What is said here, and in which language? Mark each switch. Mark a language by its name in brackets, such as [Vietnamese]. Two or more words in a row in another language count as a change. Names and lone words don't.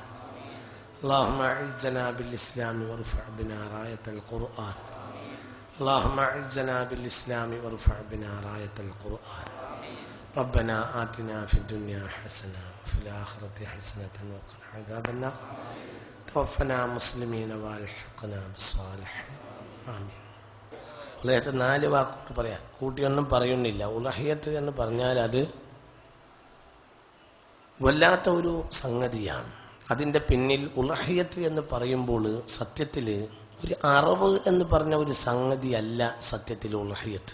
[Arabic] اللهم أعزنا بالإسلام وارفع بنا راية القرآن. اللهم أعزنا بالإسلام وارفع بنا راية القرآن. ربنا آتنا في الدنيا حسنة وفي الآخرة حسنة وقنا عذاب النار. توفنا مسلمين والحقنا بالصالحين. [Malayalam] ആമീൻ. ഉലഹ്യത്ത് 4 വാക്കുകൾ പറയാം, കൂട്ടിയൊന്നും പറയുന്നില്ല. ഉലഹ്യത്ത് എന്ന് പറഞ്ഞാൽ അത് വല്ലാത്ത ഒരു സംഗതിയാണ്. അതിൻ്റെ പിന്നിൽ ഉലഹ്യത്ത് എന്ന് പറയുമ്പോൾ സത്യത്തിൽ ഒരു അറവ് എന്ന് പറഞ്ഞ ഒരു സംഗതിയല്ല സത്യത്തിൽ ഉലഹ്യത്ത്.